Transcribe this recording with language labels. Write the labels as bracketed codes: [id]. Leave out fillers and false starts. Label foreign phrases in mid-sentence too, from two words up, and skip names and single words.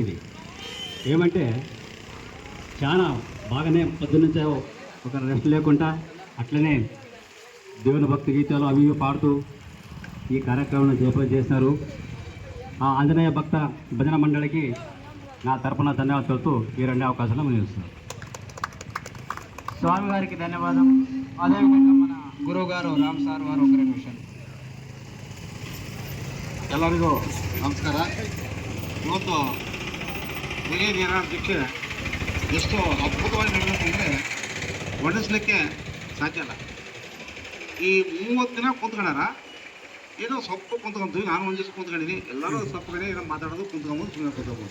[te] ఇది ఏమంటే చాలా బాగానే పొద్దున్నుంచే ఒక రెస్ట్ లేకుండా అట్లనే దేవుని భక్తి గీతాలు అవి పాడుతూ ఈ కార్యక్రమాన్ని జయప్రదం చేస్తున్నారు. ఆ ఆంజనేయ భక్త భజన మండలికి నా తరపున ధన్యవాదాలు తెలుపుతూ ఈ 2 అవకాశాలు ముగిస్తున్నాను. స్వామి గారికి ధన్యవాదం. అదేవిధంగా మన గురువు గారు రామ్ సార్ వారు ఒక 2 విషయాలు. [kn] ಎಲ್ಲರಿಗೂ ನಮಸ್ಕಾರ. ಇವತ್ತು ರಿಲೇ ನಿರಾದೀಕ್ಷೆ ಎಷ್ಟು ಅದ್ಭುತವಾಗಿ ನಡೆಯುತ್ತೆ ಅಂದರೆ ವರ್ಣಿಸ್ಲಿಕ್ಕೆ ಸಾಧ್ಯ ಇಲ್ಲ. ಈ 30 ದಿನ ಕುಂತ್ಕೊಂಡಾರ, ಏನೋ ಸ್ವಲ್ಪ ಕುಂತ್ಕೊಂತೀವಿ, ನಾನು ಒಂದು ದಿವಸ ಕುಂತ್ಕೊಂಡಿನಿ, ಎಲ್ಲರೂ ಸ್ವಲ್ಪ ದಿನ ಏನೋ ಮಾತಾಡೋದು ಕುಂತ್ಕೊಂಬೋದು, ಸುಮ್ಮನೆ ಕುಂತ್ಕೊಬೋದು.